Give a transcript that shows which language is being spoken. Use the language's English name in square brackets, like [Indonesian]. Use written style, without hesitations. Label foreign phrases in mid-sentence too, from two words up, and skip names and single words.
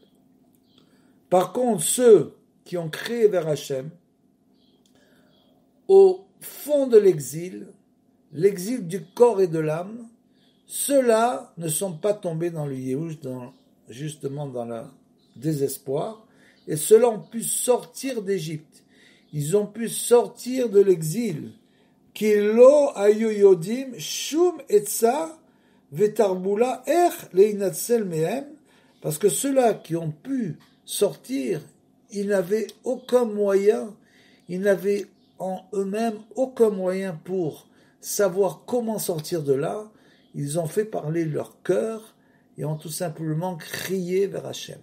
[French] Par contre, ceux qui ont crié vers Hachem, au fond de l'exil du corps et de l'âme, ceux-là ne sont pas tombés dans le yéhouch, justement dans le désespoir, et ceux-là ont pu sortir d'Égypte. Ils ont pu sortir de l'exil. [Hebrew] כי לא היו יודעים שום עצה ותחבולה להינצל מהם, [French] parce que ceux-là qui ont pu sortir, ils n'avaient aucun moyen, ils n'avaient en eux-mêmes aucun moyen pour savoir comment sortir de là. Ils ont fait parler leur cœur et ont tout simplement crié vers Hachem.